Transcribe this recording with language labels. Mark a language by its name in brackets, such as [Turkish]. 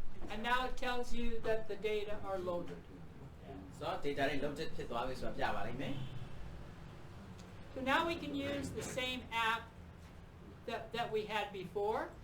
[English] And now it tells you that the data are loaded. [Burmese] ဆိုတော့ data တွေ loaded ဖြစ်သွားပြီဆိုတာပြပါလိမ့်မယ် [English] So now we can use the same app that we had before.